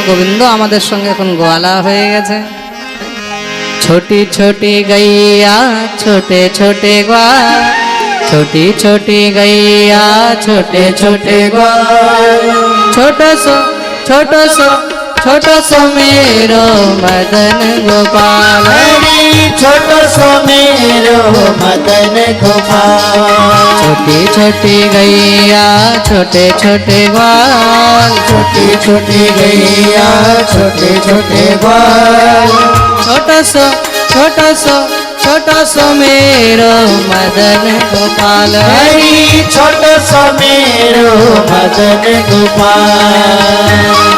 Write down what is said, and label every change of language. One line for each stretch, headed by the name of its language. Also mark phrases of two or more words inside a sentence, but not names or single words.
Bangla: গোবিন্দ আমাদের সঙ্গে এখন গোয়ালা হয়ে গেছে।
Hindi: छोटी छोटी गैया छोटे छोटे ग्वाल, छोटी छोटी गैया छोटे छोटे ग्वाल, छोटा सो छोटा सो छोटा सो मेरो मदन गोपाल। छोटा सो मेरो मदन गोपाल। छोटी छोटी गैया छोटे छोटे ग्वाल, छोटी छोटी गैया छोटे छोटे ग्वाल, छोटा सो छोटा सो मेरो मदन गोपाल। हरी छोट सो मेरो मदन गोपाल।